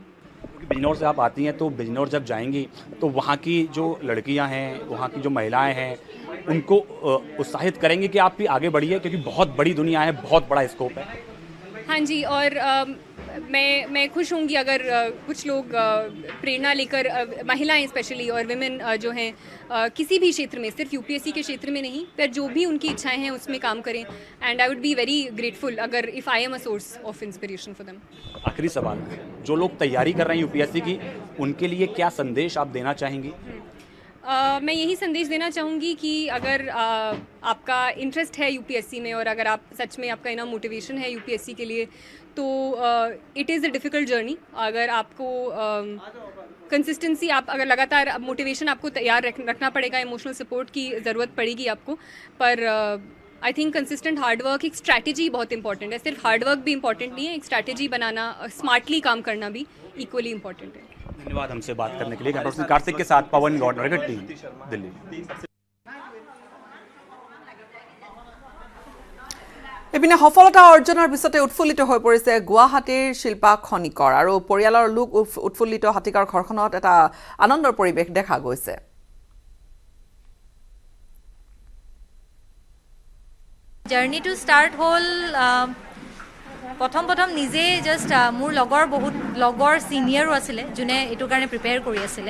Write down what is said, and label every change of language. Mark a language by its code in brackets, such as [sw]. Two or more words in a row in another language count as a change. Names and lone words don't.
[hi] क्योंकि बिजनौर से आप आती हैं, तो बिजनौर जब जाएंगी तो वहाँ की जो लड़कियाँ हैं, वहाँ की जो महिलाएं हैं, उनको उत्साहित करेंगे कि आप भी आगे बढ़िए, क्योंकि बहुत बड़ी दुनिया है, बहुत बड़ा स्कोप है। हाँ जी, और मैं खुश होंगी अगर कुछ लोग प्रेरणा लेकर, महिलाएं स्पेशली और विमेन जो हैं किसी भी क्षेत्र में, सिर्फ UPSC के क्षेत्र में नहीं, पर जो भी उनकी इच्छाएं हैं उसमें काम करें, [en] And I would be very grateful अगर if I am a source of inspiration for them। [hi] आखिरी सवाल, जो लोग तैयारी कर रहे हैं UPSC की, उनके लिए क्या संदेश आप देना चाहेंगी? मैं यही संदेश देना चाहूँगी कि अगर आपका इंटरेस्ट है UPSC में और अगर आप सच में आपका इतना मोटिवेशन है UPSC के लिए, तो [en] it is a difficult journey. [hi] अगर आपको कंसिस्टेंसी, आप अगर लगातार मोटिवेशन आपको तैयार रखना पड़ेगा, [en] emotional support [hi] की ज़रूरत पड़ेगी आपको, पर [en] I think consistent hardwork, [hi] एक स्ट्रैटेजी बहुत इंपॉर्टेंट है। सिर्फ हार्डवर्क भी इंपॉर्टेंट नहीं है, एक स्ट्रैटेजी बनाना, स्मार्टली काम करना भी [en] equally important [hi] है। धन्यवाद हमसे बात करने के लिए। कैमरा कार्तिक के साथ पवन गौड़, टीम, दिल्ली। [as] এপিনে সফলতা অৰ্জনৰ পিছতে উৎফুল্লিত হৈ পৰিছে গুৱাহাটীৰ শিল্পা খনিকৰ আৰু পৰিয়ালৰ লোক উৎফুল্লিত হাতীগাঁৱৰ ঘৰখনত এটা আনন্দৰ পৰিৱেশ দেখা গৈছে। জাৰ্নিটো ষ্টাৰ্ট হ'ল প্ৰথম নিজে জাষ্ট মোৰ বহুত লগৰ চিনিয়ৰো আছিলে যোনে এইটো কাৰণে প্ৰিপেয়াৰ কৰি আছিলে।